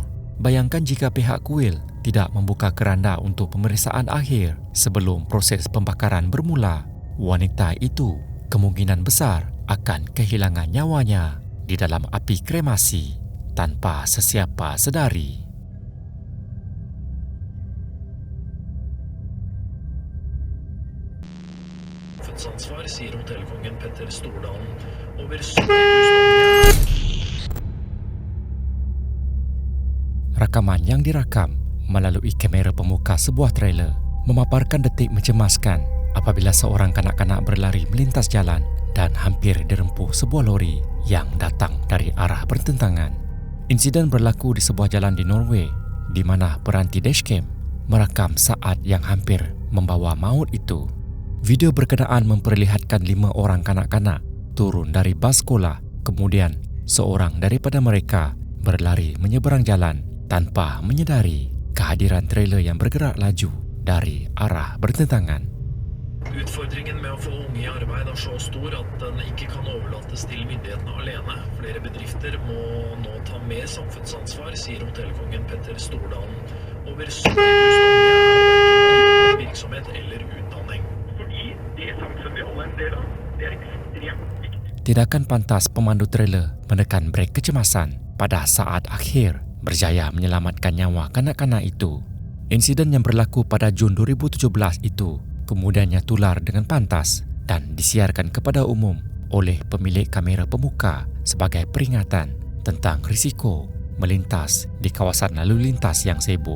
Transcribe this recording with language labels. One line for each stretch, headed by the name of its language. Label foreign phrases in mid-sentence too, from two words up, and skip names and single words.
Malay: Bayangkan jika pihak kuil tidak membuka keranda untuk pemeriksaan akhir sebelum proses pembakaran bermula, wanita itu kemungkinan besar akan kehilangan nyawanya di dalam api kremasi tanpa sesiapa sedari.
Norwegian: Samfunnsansvar, sier hotellkongen Petter Stordalen. Over 70 000 unge.
Malay: Rakaman yang dirakam melalui kamera pemuka sebuah trailer memaparkan detik mencemaskan apabila seorang kanak-kanak berlari melintas jalan dan hampir dirempuh sebuah lori yang datang dari arah bertentangan. Insiden berlaku di sebuah jalan di Norway di mana peranti dashcam merakam saat yang hampir membawa maut itu. Video berkenaan memperlihatkan 5 orang kanak-kanak turun dari bas sekolah, kemudian seorang daripada mereka berlari menyeberang jalan tanpa menyedari kehadiran trailer yang bergerak laju dari arah bertentangan.
Norwegian: Utfordringen med å få unge i arbeid er så stor at den ikke kan overlates til myndighetene alene. Flere bedrifter må nå ta mer samfunnsansvar, sier hotellkongen Petter Stordalen. Over 70 000 unge er virksomhet eller utdanning. Fordi det samfunnet vi alle er en del av, det er ekstremt viktig.
Malay: Tindakan pantas pemandu trailer menekan brek kecemasan pada saat akhir berjaya menyelamatkan nyawa kanak-kanak itu. Insiden yang berlaku pada Jun 2017 itu kemudiannya tular dengan pantas dan disiarkan kepada umum oleh pemilik kamera pemuka sebagai peringatan tentang risiko melintas di kawasan lalu lintas yang sibuk.